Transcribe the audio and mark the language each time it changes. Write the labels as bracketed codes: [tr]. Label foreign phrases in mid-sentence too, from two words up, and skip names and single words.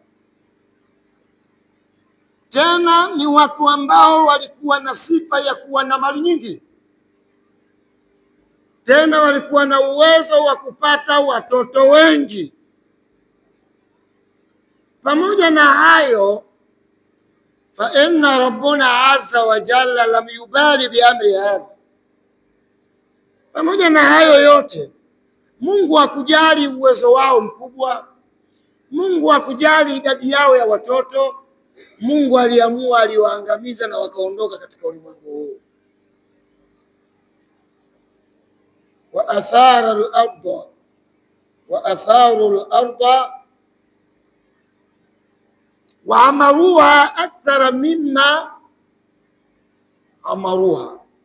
[sw] Tena ni watu ambao walikuwa na sifa ya kuwa na mali nyingi. Tena walikuwa na uwezo wa kupata watoto wengi. Pamoja na hayo, [ar] فإن ربنا عز وجل لم يبال بأمر هذا. [sw] Pamoja na hayo yote, Mungu hakujali uwezo wao mkubwa. Mungu hakujali idadi yao ya watoto. Mungu aliamua, aliwaangamiza na wakaondoka katika ulimwengu huu. [ar] وأثاروا الأرض وأثاروا الأرض وعمروها أكثر مما عمروها.